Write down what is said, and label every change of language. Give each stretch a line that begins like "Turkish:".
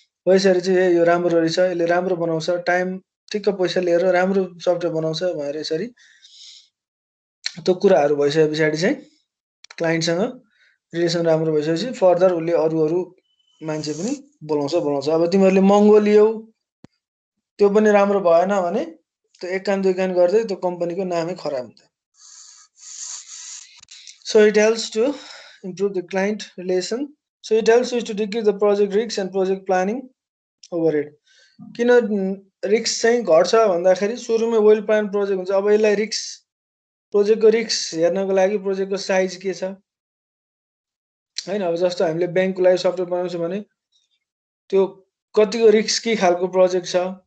Nepali: भइसकेर चाहिँ यो राम्रो रहेछ, यसले राम्रो बनाउँछ, टाइम ठिक्क पैसा लिएर राम्रो सफ्टवेयर बनाउँछ भनेर यसरी त्यो कुराहरू भइसके पछाडि चाहिँ क्लाइन्टसँग रिलेसन राम्रो भइसकेपछि फर्दर उसले अरू मान्छे पनि बोलाउँछ। अब तिमीहरूले महँगो लियौ, त्यो पनि राम्रो भएन भने त्यो एक कान दुई कान गर्दै त्यो कम्पनीको नामै खराब हुन्छ।
English: So it helps to improve the client relation. So it helps you to decrease the project risks and project planning overhead.
Nepali: किन रिक्स चाहिँ घट्छ भन्दाखेरि सुरुमै वेल प्लान प्रोजेक्ट हुन्छ। अब यसलाई प्रोजेक्टको रिक्स हेर्नको लागि प्रोजेक्टको साइज के छ हैन। अब जस्तो हामीले ब्याङ्कको लागि सफ्टवेयर बनाउँछौँ भने त्यो कतिको रिस्की खालको प्रोजेक्ट छ।